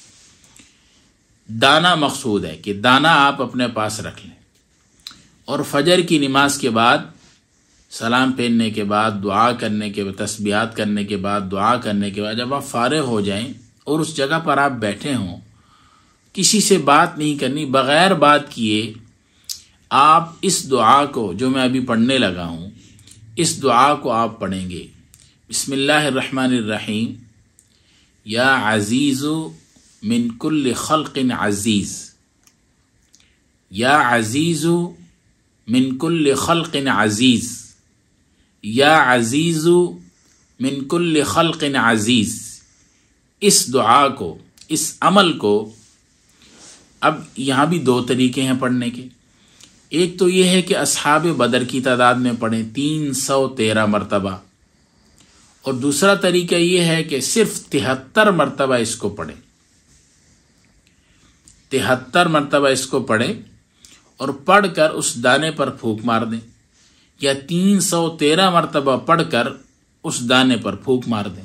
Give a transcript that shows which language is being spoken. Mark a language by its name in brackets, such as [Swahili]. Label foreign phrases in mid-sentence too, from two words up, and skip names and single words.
[Urdu] دانہ مقصود ہے کہ دانہ آپ اپنے پاس رکھ لیں، اور فجر کی نماز کے بعد سلام پھیرنے کے بعد، دعا کرنے کے بعد، تسبیحات کرنے کے بعد، دعا کرنے کے بعد جب آپ فارغ ہو جائیں اور اس جگہ پر آپ بیٹھے ہوں، کسی سے بات نہیں کرنی، بغیر بات کیے آپ اس دعا کو جو میں ابھی پڑھنے لگا ہوں، اس دعا کو آپ پڑھیں گے۔ [Arabic] بسم اللہ الرحمن الرحیم، یا عزیز من کل خلق عزیز، یا عزیز من کل خلق عزیز، یا عزیز من کل خلق عزیز۔ [Urdu] اس دعا کو، اس عمل کو، اب یہاں بھی دو طریقے ہیں پڑھنے کے۔ ایک تو یہ ہے کہ اصحاب بدر کی تعداد میں پڑھیں 313 مرتبہ، اور دوسرا طریقہ یہ ہے کہ صرف 73 مرتبہ اس کو پڑھیں، 73 مرتبہ اس کو پڑھیں اور پڑھ کر اس دانے پر پھونک مار دیں، یا 313 مرتبہ پڑھ کر اس دانے پر پھونک مار دیں۔